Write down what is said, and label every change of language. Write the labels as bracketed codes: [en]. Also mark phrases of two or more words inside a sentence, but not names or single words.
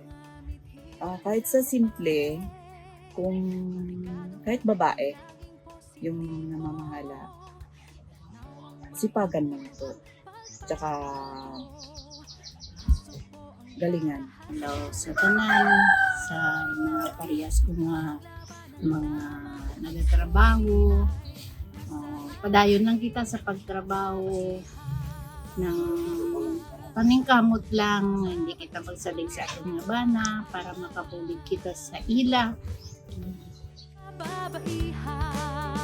[tl] Kahit sa simple, kung kahit babae, yung namamahala, sipagan mo ito. Tsaka, galingan. [hil] Hello sa tanan, sa mga parehas ko mga nagtatrabaho. Padayon lang kita sa pagtrabaho ng paningkamot lang, hindi kita magsalig sa atong mga bana para makapulig kita sa ila. Babaihan